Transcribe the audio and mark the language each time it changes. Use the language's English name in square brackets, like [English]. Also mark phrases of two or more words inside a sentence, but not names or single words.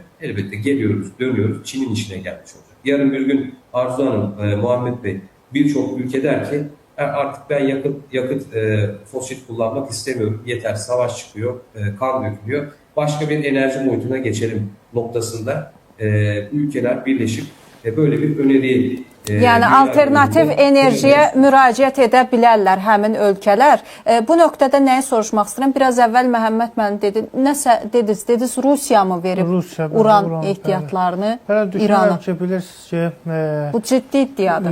[Turkish] Elbette geliyoruz, dönüyoruz, Çin'in işine gelmiş olacak. Yarın bir gün Arzu Hanım, Muhammed Bey, birçok ülke der ki artık ben yakıt fosil kullanmak istemiyorum. Yeter, savaş çıkıyor, kan dökülüyor. Başka bir enerji boyutuna geçelim noktasında ülkeler birleşip böyle bir öneriyi [Azerbaijani] Yəni alternativ enerjiyə müraciət edə bilərlər həmin ölkələr. Bu nöqtədə nəyi soruşmaq istəyirəm? Biraz əvvəl Məhəmməd müəllim dedi, nəsə dediniz, Rusiya mı verib uran ehtiyatlarını İrana? Düşünürəm ki, bilirsiniz ki, bu ciddi iddiadır.